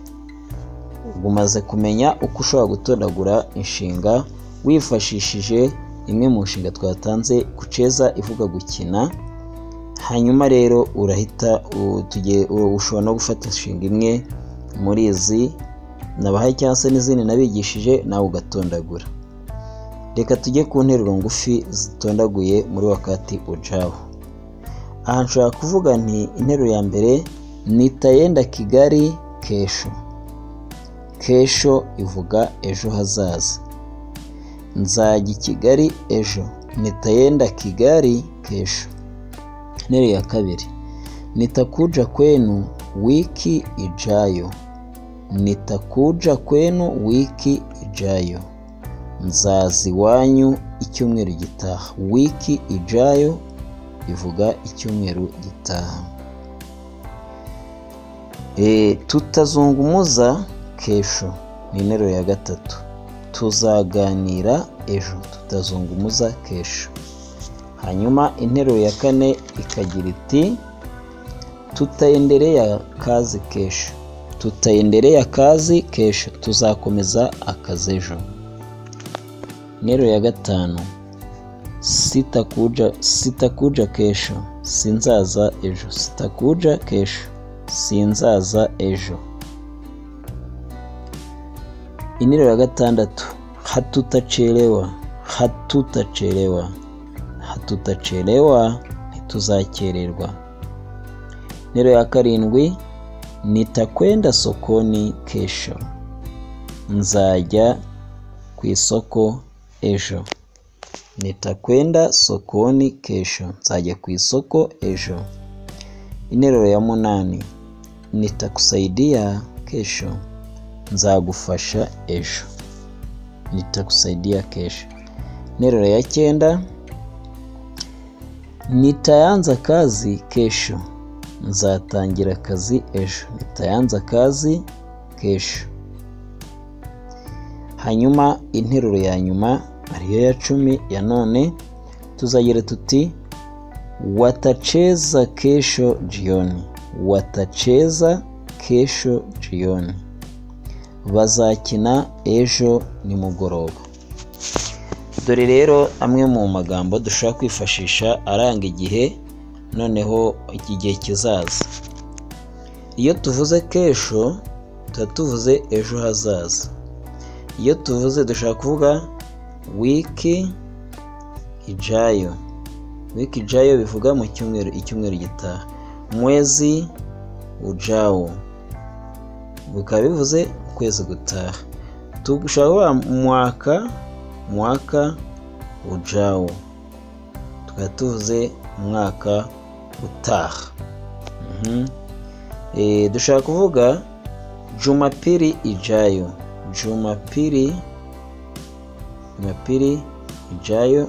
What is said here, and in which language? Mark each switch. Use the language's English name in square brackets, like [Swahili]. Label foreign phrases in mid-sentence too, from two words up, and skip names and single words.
[Kinyarwanda] Umaze kumenya uko ushobora gutondagura inshinga wifashishije imwe mu nshinga twatanze, kucheza ivuga gukina. Hanyuma rero urahita ushobora no gufata inshinga imwe muri izi nabahaye cyangwa se n'izindi nabigishije nawe ugatondagura. Reka tujye ku nteruro ngufi zitondaguye muri [Swahili] wakati ujao. [Kinyarwanda] Aha nshobora kuvuga nti interuro ya mbere, [Swahili] nitaenda Kigali kesho. [Kinyarwanda] Kesho ivuga ejo hazaza. Nzajya Kigali ejo. [Swahili] Nitaenda Kigali kesho. [Kinyarwanda] Interuro ya kabiri, [Swahili] nitakuja kwenu wiki ijayo. Nitakuja kwenu wiki ijayo. [Kinyarwanda] Nzaza iwanyu icyumweru gitaha. [Swahili] Wiki ijayo [Kinyarwanda] ivuga icyumweru gitaha. [Swahili] Tutazungumuza kesho [Kinyarwanda] ni interuro ya gatatu. Tuzaganira ejo. [Swahili] Tutazungumuza kesho. [Kinyarwanda] Hanyuma interuro ya kane ikagira iti [Swahili] tutaendelea kazi kesho. Tutaendelea kazi kesho, [Kinyarwanda] tuzakomeza akazi ejo. Interuro ya gatanu, [Swahili] sitakuja kesho, [Kinyarwanda] sinzaza ejo. [Swahili] Sitakuja kesho, [Kinyarwanda] sinzaza ejo. Interuro ya gatandatu, hatutachelewa. [Swahili] Hatutachelewa. Hatutachelewa, ntituzakererwa. [Kinyarwanda] Interuro ya karindwi, [Swahili] nitakwenda sokoni kesho. [Kinyarwanda] Nzajya ku isoko ejo. [Swahili] Nitakwenda sokoni kesho. [Kinyarwanda] Nzajya ku isoko ejo. Interuro ya munani, [Swahili] nitakusaidia kesho. [Kinyarwanda] Nzagufasha ejo. [Swahili] Nitakusaidia kesho. [Kinyarwanda] Interuro ya cyenda, [Swahili] nitaanza kazi kesho. [Kinyarwanda] Nzatangira akazi ejo. [Swahili] Nitaanza kazi kesho. [Kinyarwanda] Hanyuma interuro ya nyuma ariyo ya 10 ya none, tuzagira tuti [Swahili] watacheza kesho jioni. Watacheza kesho jioni. [Kinyarwanda] Bazakina ejo nimugoroba. Dore rero amwe mu magambo dushobora kwifashisha aranga igihe, noneho iki gihe kizaza. Iyo tuvuze kesho tuvuze ejo hazaza. Iyo tuvuze dushaka kuvuga [Swahili] wiki ijayo. Wiki ijayo [Kinyarwanda] bivuga mu icyumweru gitaha. [Swahili] Mwezi ujao [Kinyarwanda] bikaba bivuze ukwezi gutaha. [Swahili] Tugushaka mwaka ujao. [Kinyarwanda] tukaba tuvuze umwaka utaha. Dushaka kuvuga [Swahili] Jumapili ijayo, Jumapili ijayo.